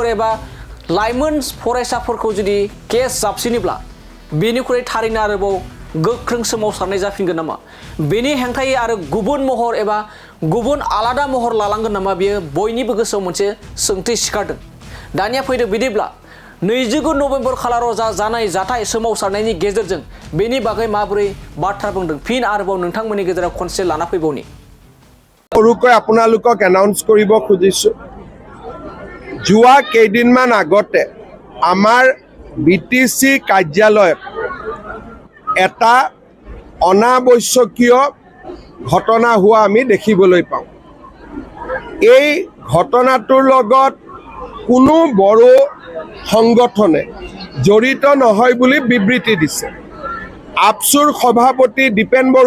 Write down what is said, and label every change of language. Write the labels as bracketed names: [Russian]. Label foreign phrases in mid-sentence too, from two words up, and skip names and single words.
[Bodo] एबा लाइमोन फरायसाफोरखौ जुदि केस जाबसिनोब्ला बेनिख्रुइ थारैनो आरोबाव गोख्रों सोमावसारनाय जाफिनगोन नामा बेनि हेंथायै आरो गुबुन महर एबा गुबुन आलादा महर लालांगोन नामा बेयो बयनिबो गोसोआव मोनसे सोंथि सिखारदों दानिया फैदो बिदिब्ला 29 नभेम्बर खालाराव जानाय जाथाय सोमावसारनायनि गेजेरजों बेनि बागै माबोरै बाथ्रा बुंदों फिन आरोबाव नोंथांमोननि गेजेराव खनसे लाना फैबावनि [Assamese] সৰুকৈ আপোনালোকক এনাউন্স কৰিব খুজিছোঁ যোৱা কেইদিনমান আগতে আমাৰ बीटीसी কাৰ্যালয়ত এটা অনাবশ্যকীয় ঘটনা হোৱা আমি দেখিবলৈ পাওঁ এই ঘটনাটোৰ লগত কোনো বড়ো সংগঠনে জড়িত নহয় বুলি বিবৃতি দিছে আপচুৰ সভাপতি দীপেন বড়ো